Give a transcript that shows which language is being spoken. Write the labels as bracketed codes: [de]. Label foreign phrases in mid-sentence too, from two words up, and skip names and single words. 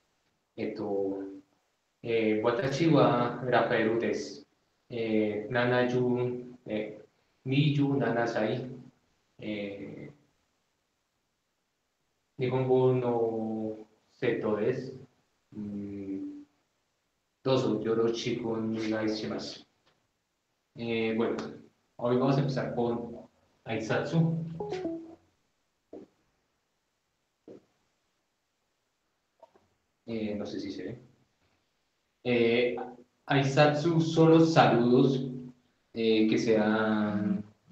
[ja] Watashi wa Rafaelu desu. 70、27歳、日本語の生徒です。どうぞよろしくお願いします。 [es] Bueno, hoy vamos a empezar con Aizatsu. No sé si se ve. Aizatsu son los saludos que se dan.